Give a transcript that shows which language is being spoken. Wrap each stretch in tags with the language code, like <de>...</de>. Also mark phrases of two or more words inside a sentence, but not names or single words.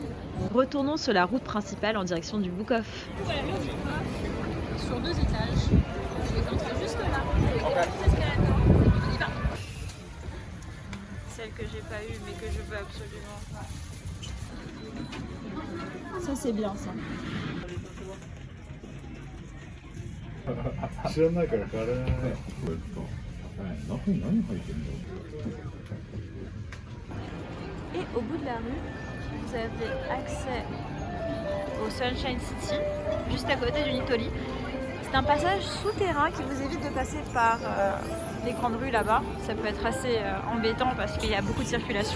<fr>Retournons sur la route principale en direction du Book Off. Voilà le Book Off, sur 2 étages. Je vais entrer juste là, avec les petits escalators. On y va. Celle que j'ai pas eue, mais que je veux absolument. Ça c'est bien ça.</fr> <ja>知らないから買われない。中に何入ってんだろ</ja> <fr>Et au bout de la rue, vous avez accès au Sunshine City, juste à côté du Nittoli. C'est un passage souterrain qui vous évite de passer par les grandes rues là-bas. Ça peut être assez embêtant parce qu'il y a beaucoup de circulation.</fr>